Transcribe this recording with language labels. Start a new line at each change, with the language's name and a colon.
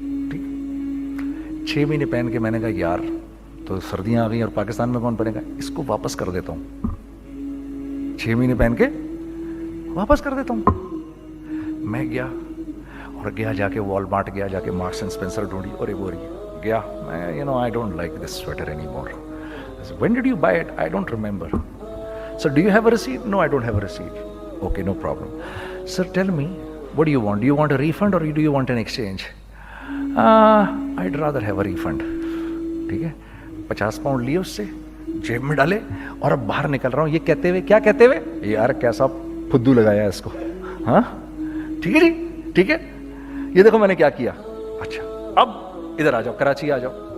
Urdu: ٹھیک, 6 مہینے پہن کے میں نے کہا یار تو سردیاں آ گئی اور پاکستان میں کون پہنے گا, اس کو واپس کر دیتا ہوں. 6 مہینے پہن کے واپس کر دیتا ہوں. میں گیا جا کے والمارٹ گیا, جا کے مارکس اینڈ اسپینسر ڈھونڈی, اور یہ بوری گیا. میں
English: I don't like this sweater anymore. I said, when did you buy it? I don't remember. So do you have a receipt? No, I don't have a receipt. Okay, no problem. Sir, tell me, what do you want? Do you want a refund or do you want an exchange? I'd rather have a refund.
Urdu: ٹھیک ہے, 50 pound لیے اس سے, جیب میں ڈالے, اور اب باہر نکل رہا ہوں یہ کہتے ہوئے, کیا کہتے ہوئے, یار کیسا پھدو لگایا اس کو. ہاں ٹھیک ہے جی, ٹھیک ہے. یہ دیکھو میں نے کیا کیا. اچھا اب ادھر آ جاؤ, کراچی آ جاؤ.